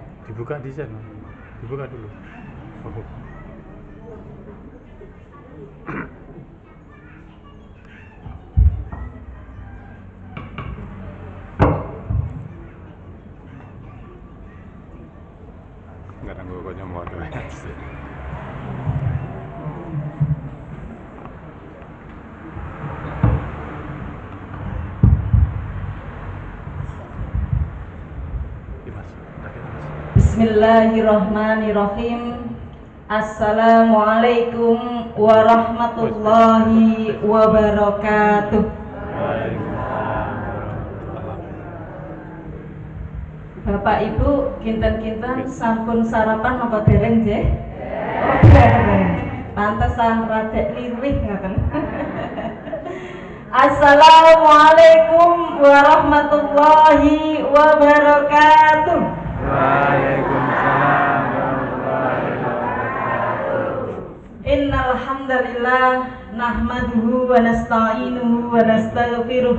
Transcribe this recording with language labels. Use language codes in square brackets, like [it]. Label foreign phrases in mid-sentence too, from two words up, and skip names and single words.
[id] Dibuka di sana. Dibuka dulu. Oh. Nggak ada pokoknya mau ada. [ar] بسم الله الرحمن الرحيم. السلام عليكم ورحمة الله وبركاته. [jv] Bapak Ibu, kinten-kinten sampun sarapan napa dereng nggih? Oh, dereng. Pantesan rada lirih ngoten. [ar] السلام عليكم ورحمة الله وبركاته. وعليكم السلام ورحمة الله وبركاته. إن الحمد لله نحمده ونستعينه ونستغفره.